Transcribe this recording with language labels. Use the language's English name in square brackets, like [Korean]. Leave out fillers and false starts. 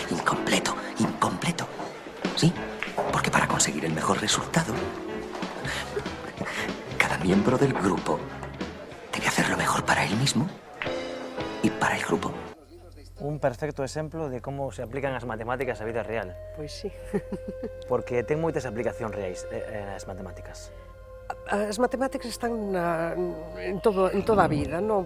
[Galician] Sí. Incompleto, incompleto. ¿Sí? [Spanish] Porque para conseguir el mejor resultado, cada miembro del grupo debe hacer lo mejor para él mismo y para el grupo. [Galician] Un perfecto exemplo de como se aplican as matemáticas á vida real, Pois sí. porque ten moitas aplicacións reais as matemáticas. As matemáticas están en toda a vida, non?